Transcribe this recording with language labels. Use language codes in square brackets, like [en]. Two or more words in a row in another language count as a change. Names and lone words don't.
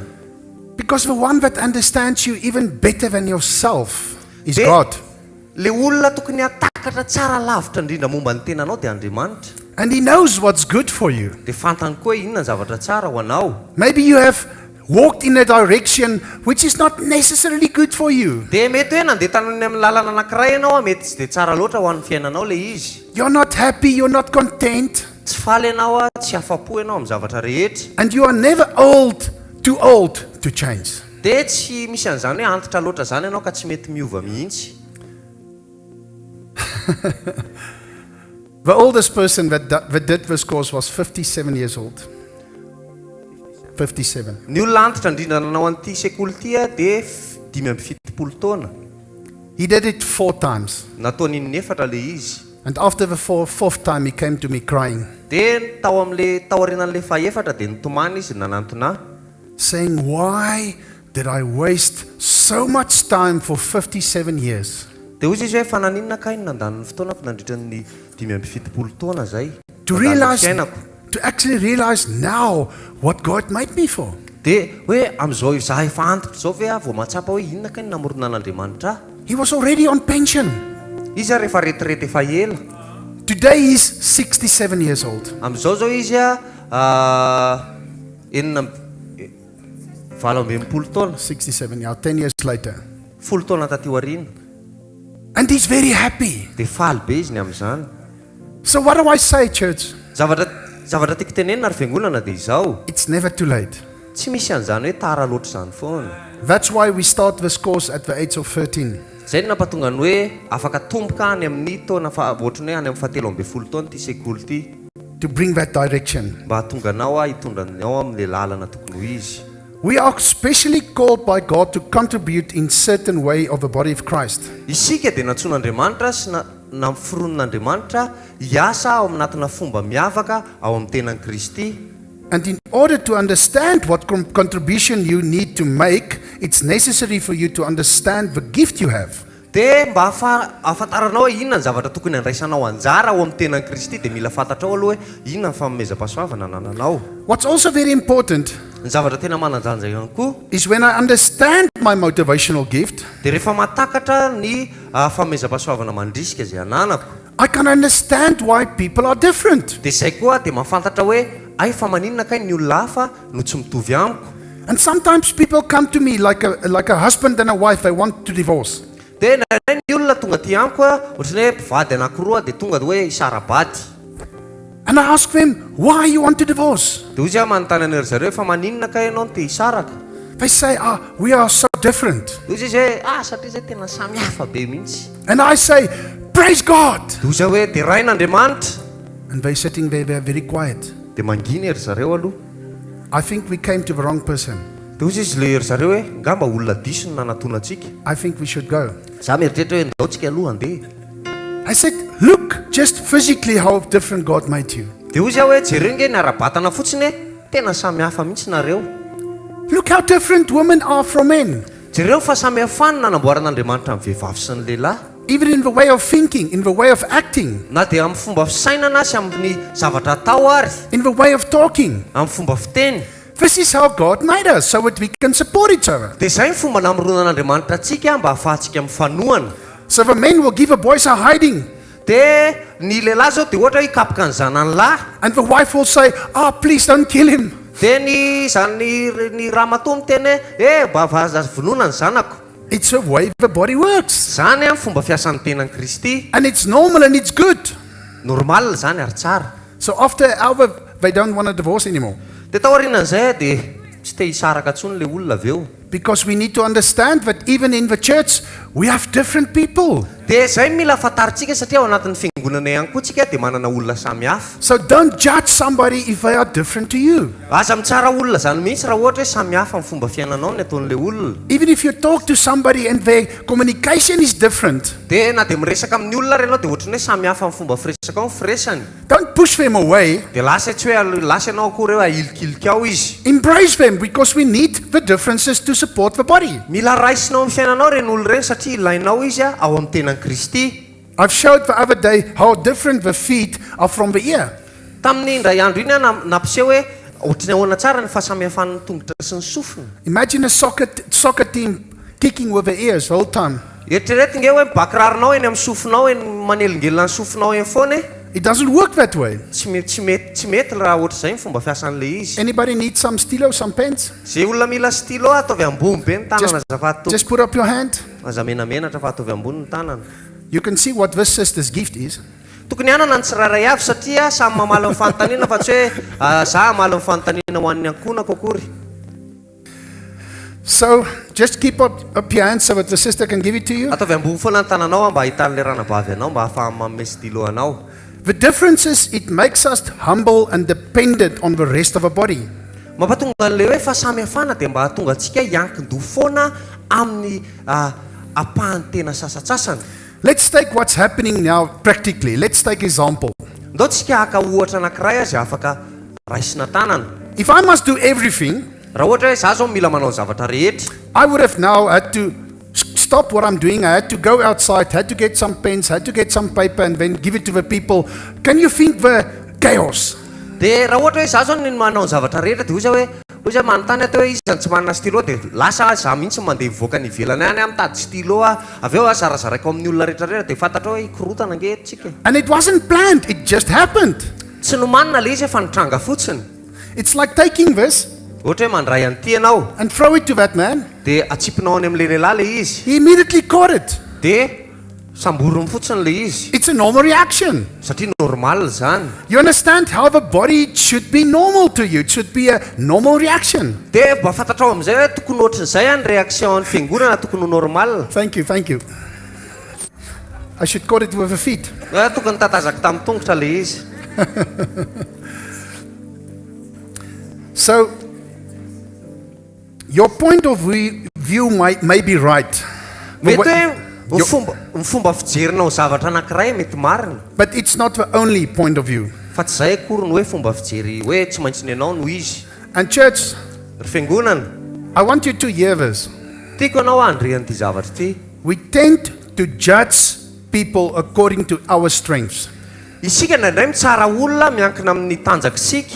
[en] Because the one that understands you even better than yourself is [mg] Dia [en] God. [mg] le olona tokony hatakatra tsara lavitra indrindra momba ny tenanao dia Andriamanitra. [en] And He knows what's good for you. [mg] Dia fantany koa inona ny zavatra tsara ho anao. [en] Maybe you have walked in a direction which is not necessarily good for you. [mg] Dia mety hoe nandeha tany amin'ny lalana anankiray ianao a, mety tsy dia tsara loatra ho an'ny fiainanao le izy. [en] You're not happy, you're not content, [mg] Tsy faly ianao a, tsy afa-po ianao amin'ny zavatra rehetra. [en] and you are never too old to change. [mg] Dia tsy misy an'izany hoe antitra loatra zany ianao ka tsy mety miova mihitsy. [en] The oldest person that did this course was 57 years old. 57. [mg] Ny olona antitra indrindra nanao an'ity sekoly ity a dia 5 taona. [en] He did it 4 times. [mg] Nataony inefatra le izy. [en] And after the fourth time, he came to me crying, [mg] Dia tao amin'le tao aorianan'le fahaefatra dia nitomany izy nanantona, [en] saying, why did I waste so much time for 57 years? [mg] dia hozy izy hoe fa naninona kay nandany ny fotoana fa nandritra ny 5 taona zay. [en] To [mg] Nandany ny [en] realize, [mg] fiainako. [en] to actually realize now what God made me for. [mg] Dia hoe amin'izao izaho efa antitra izao ve a vao mahatsapa hoe inona kay namoronan'Andriamanitra ahy. [en] He was already on pension. [mg] Izy a rehefa retirety efa ela. [en] Today he's 67 years old. [mg] Amin'izao zao izy a 20 taona. [en] 67, yeah, 10 years later. [mg] 10 taona taty aoriana. [en] And he's very happy. [mg] Dia faly be izy ny amin'izany. [en] So what do I say, church? [mg] Zavatra tiako tenenina ry fiangonana dia izao. [en] It's never too late. [mg] Tsy misy an'izany hoe tara loatra izany foana. [en] That's why we start this course at the age of 13. [mg] Zay no nampatonga ny hoe afaka tomboka any amin'ny taona ohatrany hoe any amin'ny 17 taona ity sekoly ity, [en] To bring that direction. [mg] mba hahatonga anao a hitondra ao amin'ilay lalana tokony ho izy. [en] We are specially called by God to contribute in certain way of the body of Christ. [mg] Isika dia nantsoan'Andriamanitra sy namfironon'Andriamanitra hiasa ao aminatina fomba miavaka ao amin'ny tenan'i Kristy. [en] And in order to understand what contribution you need to make, it's necessary for you to understand the gift you have. [mg] Dia mba ahafantaranao hoe inona ny zavatra tokony handraisanao anjara ao amin'ny tenan'i Kristy dia mila fantatrao aloha hoe inona ny famomezam-pahasoavana nananao. [en] What's also very important [mg] Ny zavatra tena mananjanja ihany koa [en] is when I understand my motivational gift, [mg] dia rehefa mahatakatra ny famomezam-pahasoavana mandrisika izay ananako, [en] I can understand why people are different. [mg] dia izay koa dia mahafantatra hoe ay fa maninona kay ny olona hafa no tsy mitovy amiko. [en] And sometimes people come to me like a husband and a wife, they want to divorce. [mg] Dia ny olona tonga ty amiko a ohatrany hoe mpivady anankiroa dia tonga hoe isara-bady. [en] And I ask them, why you want to divorce? [mg] Dia hozy aho manontany an'ery zareo fa maninona kay ianao no te hisaraka. [en] They say, we are so different. [mg] Dia hozy izy hoe satria izay tena samy hafa be mihitsy. [en] And I say, praise God. [mg] Dia hozy aho hoe dia rain'Andriamanitra. [en] And they're sitting there, they're very quiet. [mg] Dia mangina ery zareo aloha. [en] I think we came to the wrong person. [mg] Dia ozy izy le ry zareo hoe ngamba olona diso no nanatona antsika. [en] I think we should go. [mg] Za mieritreritra hoe ndao tsika aloha andeha. [en] I said, look, just physically how different God made you. [mg] Dia ozy aho hoe jereo nge niara-batana fotsiny hoe tena samy hafa mihitsy nareo. [en] Look how different women are from men. [mg] Jereo fa samy hafany nanamboaran'Andriamanitra amin'ny vehivavy sy ny lehilahy. [en] Even in the way of thinking, in the way of acting, [mg] Na dia amin'ny fomba fisainana sy amin'ny zavatra atao ary, [en] in the way of talking. [mg] amin'ny fomba fiteny. [en] This is how God made us, so that we can support each other. [mg] Dia izay ny fomba namoronan'Andriamanitra antsika mba ahafahantsika mifanohana. [en] So the men will give the boys a hiding, [mg] Dia ny lehilahy zao dia ohatra hoe hikapoka ny zanany lahy. [en] and the wife will say, oh, please don't kill him. [mg] Dia ny ramatoa miteny hoe mba vonona ny zanako. [en] It's the way the body works. [mg] Zany amin'ny fomba fiasan'ny tenan'i Kristy. [en] And it's normal and it's good. [mg] Normal zany ary tsara. [en] So after an hour, they don't want a divorce anymore. [mg] Dia taorianan'izay dia tsy te hisaraka intsony le olona avy eo. [en] Because we need to understand that even in the church, we have different people. [mg] Dia izay mila fantaritsika satria ao anatin'ny fiangonana ihany koa tsika dia manana olona samy hafa. [en] So don't judge somebody if they are different to you. [mg] Aza mitsara olona zany mihitsy raha ohatra hoe samy hafa amin'ny fomba fiainanao ny ataon'le olona. [en] Even if you talk to somebody and their communication is different, [mg] Dia na dia miresaka amin'ny olona ianao dia ohatrany hoe samy hafa amin'ny fomba firesaka ao ny firesany. [en] don't push them away. [mg] Dia lasa tsy hoe lasa ianao akory hoe ahilikilika ao izy. [en] Embrace them because we need the differences to support the body. [mg] Mila raisinao amin'ny fiainanao reny olona reny satria ilainao izy ao amin'ny tenan'i Kristy. [en] I've showed the other day how different the feet are from the ear. [mg] Tamin'ny indray andro iny nampiseho hoe ohatrany ahoana tsara ny fahasamihafan'ny tongotra sy ny sofina. [en] Imagine a soccer team kicking with their ears the whole time. [mg] Eritrereto nge hoe bakirarinao eny amin'ny sofinao eny manelingelina ny sofinao eny foana. [en] It doesn't work that way. [mg] Tsy mety raha ohatra izay ny fomba fiasan'le izy. [en] Anybody need some stylo, some pens? [mg] Zay olona mila stylo ataovy ambony be ny tanana azafady [en] Just put up your hand. [mg] aza menamenatra fa ataovy ambony ny tanana. [en] You can see what this sister's gift is. [mg] Tokony hanana ny tsirairay avy satria samy mamala ny fanontaniana fa tsy hoe za hamala ny fanontaniana ho an'ny ankonako akory. [en] So just keep up your hand so that the sister can give it to you. [mg] Ataovy ambony foana ny tananao mba hitan'le ranabavy anao mba hahafaha manome stylo anao. [en] The difference is it makes us humble and dependent on the rest of the body. [mg] Mampatonga an'le hoe fahasamihafana dia mba hahatonga antsika hiankin-doha foana amin'ny apahan'ny tena sasatsasany. [en] Let's take what's happening now practically. Let's take example. [mg] Ndao tsika haka ohatra anankiray azy afaka raisina tanana. [en] If I must do everything, [mg] Raha ohatra hoe za zao mila manao zavatra rehetra, [en] I would have now had to stop what I'm doing. I had to go outside, had to get some pens, had to get some paper and then give it to the people. Can you think the chaos? [mg] dia raha ohatra hoe za zao ny manao ny zavatra rehetra dia ozy manontany atao hoe izy zany tsy manana stylo dia lasa za mihitsy mandeha mivoaka ny ivelany any mitady stylo avy eo zarazaraiko amin'ny olona rehetrarehetra dia fantatra hoe hikorotana nge tsika. [en] And it wasn't planned, it just happened. [mg] Tsy nomanina le izy fa nitranga fotsiny. [en] It's like taking this [mg] Ohatra hoe mandray an'ity ianao [en] and throw it to that man. [mg] dia atsipinao any amin'le lehilahy le izy [en] He immediately caught it. [mg] dia samborony fotsiny le izy [en] It's a normal reaction. [mg] satria normal zany. [en] You understand how the body should be normal to you. It should be a normal reaction. [mg] Dia mba fantatrao amin'izay hoe tokony ohatran'izay any reaction ny fiangonana tokony ho normal. [en] Thank you, thank you. I should caught it with the feet. [mg] Tokony tatazaka tamin'ny tongotra le izy. [en] So, your point of view may be right. [mg] Mety hoe ny fomba fijerinao zavatra anankiray mety marina [en] But it's not the only point of view. [mg] fa tsy izay akory ny hoe fomba fijery hoe tsy maintsy ny anao no izy. [en] And church, [mg] Ry fiangonana, [en] I want you to hear this. [mg] tiako anao handrean'ity zavatra ity. [en] We tend to judge people according to our strengths [mg] Isika indraindray mitsara olona miankina amin'ny tanjakisika